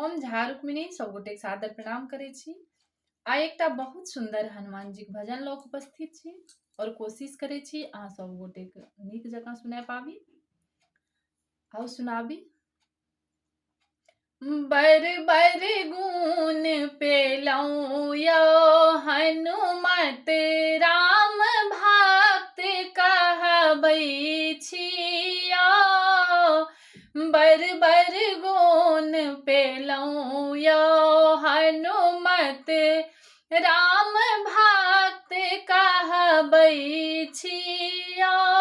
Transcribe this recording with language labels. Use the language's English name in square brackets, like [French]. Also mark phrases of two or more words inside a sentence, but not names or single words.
[Maithili] झा रुक्मिणी सब गोटे सादर प्रणाम करे छी। आइ एकटा बहुत सुंदर हनुमान जी के भजन लऽ कऽ उपस्थित छी और कोशिश करे छी अहाँ सब गोटे के नीक जकाँ सुना पाबी। आओ सुनाबी। बर बर गुण पेलौं यो हनुमत राम भक्त कहबै छियो। बर बर गुण पेलौं यो हनुमत राम भक्त कहबै छियो।